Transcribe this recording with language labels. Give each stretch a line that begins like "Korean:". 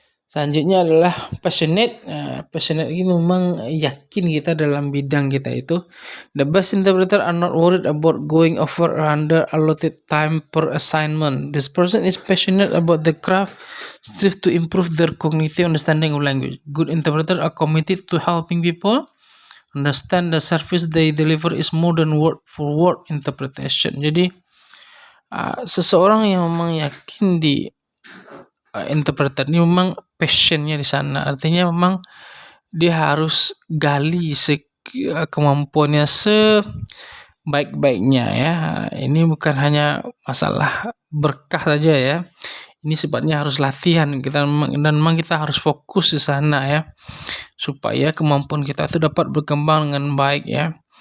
Indonesian: Selanjutnya adalah passionate. Passionate ini memang yakin kita dalam bidang kita itu.
English: The best interpreter are not worried about going over under allotted time per assignment. This person is passionate about the craft, strive to improve their cognitive understanding of language. Good interpreters are committed to helping people understand the service they deliver is more than word for word interpretation.
Indonesian: Jadi seseorang yang memang yakin di interpreter ini memang passionnya di sana, artinya memang dia harus gali kemampuannya sebaik-baiknya ya. Ini bukan hanya masalah berkah saja ya, ini sifatnya harus latihan kita, dan memang kita harus fokus di sana ya, supaya kemampuan kita itu dapat berkembang dengan baik ya.